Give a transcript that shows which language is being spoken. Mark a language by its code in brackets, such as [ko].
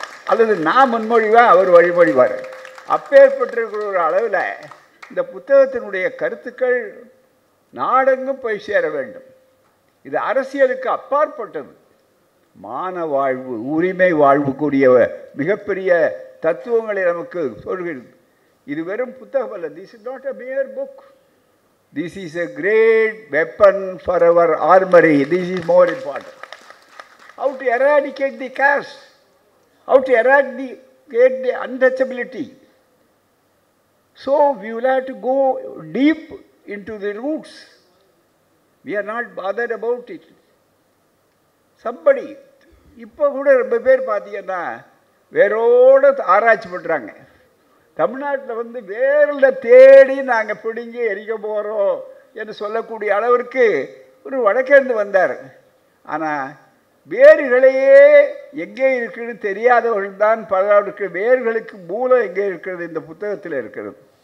[ta] அல்லது நான் முன்மொழிவார், அவர் வழிமொழிவார். அப்பேற்பட்டிருக்கிற ஒரு அளவில் இந்த புத்தகத்தினுடைய கருத்துக்கள் நாடெங்கும் போய் சேர வேண்டும். இது அரசியலுக்கு அப்பாற்பட்டது. மான வாழ்வு, உரிமை வாழ்வுக்குரிய மிகப்பெரிய தத்துவங்களை நமக்கு சொல்கிறது. இது வெறும் புத்தகம் அல்ல. [en] This is not a mere book. This is a great weapon for our armory. This is more important. How to eradicate the caste, how to eradicate the untouchability. So we will have to go deep into the roots. We are not bothered about it. [ta] Somebody, இப்போ கூட ரொம்ப பேர் பார்த்தீங்கன்னா வேரோடு ஆராய்ச்சி பண்ணுறாங்க. தமிழ்நாட்டில் வேரில் தேடி நாங்கள் பிடுங்கி எரிக்க போகிறோம் என்று சொல்லக்கூடிய அளவிற்கு ஒரு வடக்கேந்து வந்தார். ஆனால் வேர்களையே எங்கே இருக்குன்னு தெரியாதவர்கள் தான் பலருக்கு வேர்களுக்கு மூலம் எங்கே இருக்கிறது இந்த புத்தகத்தில் இருக்கிறது.